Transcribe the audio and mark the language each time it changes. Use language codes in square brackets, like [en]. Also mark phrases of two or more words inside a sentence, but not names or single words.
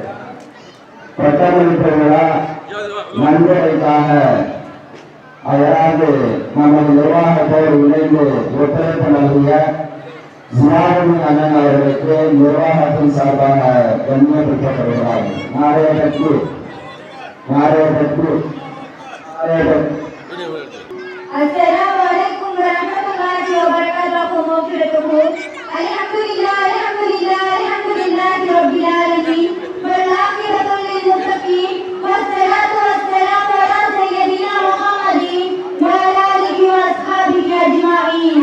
[ta] பட்டமளிப்பு விழா நன்கொடைக்காக அதாவது நமது நிர்வாகத்தோடு இணைந்து ஒத்துழைப்பு நல்கிய ஜியாவுல் அண்ணன் அவர்களுக்கு நிர்வாகத்தின் சார்பாக கண்ணியப்படுத்தப்படுகிறார்கள். நாளைய பற்றி [ar] السلام عليكم ورحمة الله وبركاته. الحمد لله، الحمد لله، الحمد لله رب العالمين. والآخرة للمتقين. والصلاة والسلام على سيدنا محمد وعلى آله وأصحابه أجمعين.